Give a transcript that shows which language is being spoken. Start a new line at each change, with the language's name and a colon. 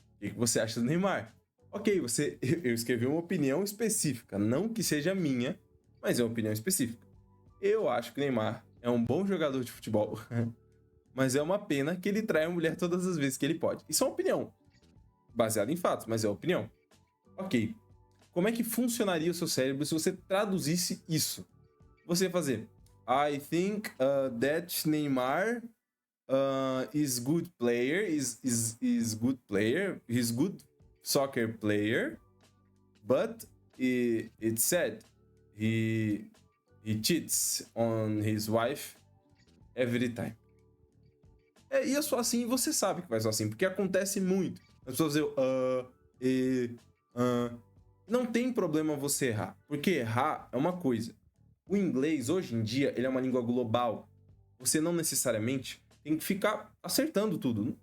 Portuguese: O que você acha do Neymar? Ok, eu escrevi uma opinião específica, não que seja minha, mas é uma opinião específica. Eu acho que o Neymar é um bom jogador de futebol, mas é uma pena que ele trai a mulher todas as vezes que ele pode. Isso é uma opinião, baseada em fatos, mas é opinião. Ok, como é que funcionaria o seu cérebro se você traduzisse isso? Você ia fazer
English: I think that Neymar is good player, is good player, he's good soccer player, but it's sad. He cheats on his wife every time.
Portuguese: E é só assim, você sabe que vai ser assim, porque acontece muito. As pessoas dizem não tem problema você errar, porque errar é uma coisa. O inglês, hoje em dia, ele é uma língua global. Você não necessariamente tem que ficar acertando tudo.